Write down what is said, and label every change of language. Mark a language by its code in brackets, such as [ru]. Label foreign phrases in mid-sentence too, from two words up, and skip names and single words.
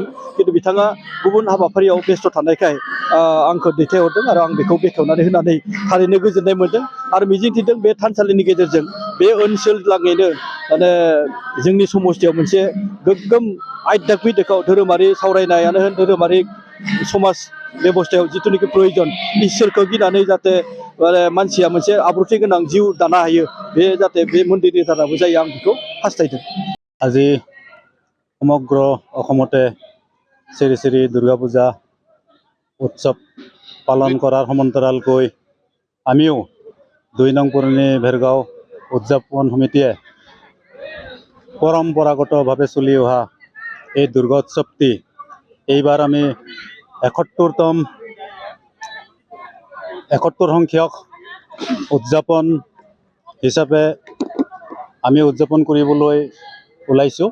[brx] खिन्थु बिथाङा गुबुन हाबाफारियाव बेस्थ' थानायखाय आंखौ दैथायहरदों आरो आं बेखौ बेखेवनानै होनानै थारैनो गोजोननाय मोन्दों आरो मिजिंथिदों बे थानसालिनि गेजेरजों बे ओनसोल लागैनो माने जोंनि समस्तियाव मोनसे गोग्गोम आध्यात्मिक धोरोमारि सावरायनायानो होन धोरोमारि समाज बेबस्थायाव जिथुनिखि प्रयजन इसोरखौ गिनानै जाहाथे मानसिया मोनसे आब्रुथि गोनां जिउ दानो हायो बे जाहाथे बे मन्दिरनि दाराबो जायो आं बेखौ हास्थायदों। [as] আজি সমগ্ৰ অসমতে শ্ৰী শ্ৰী দুৰ্গা পূজা উৎসৱ পালন কৰাৰ সমান্তৰালকৈ আমিও 2 নং পুৰণি ভেৰগাঁও উদযাপন সমিতিয়ে পৰম্পৰাগতভাৱে চলি অহা এই দুৰ্গা উৎসৱটি এইবাৰ আমি 71 সংখ্যক উদযাপন হিচাপে আমি উদযাপন কৰিবলৈ ওলাইছোঁ।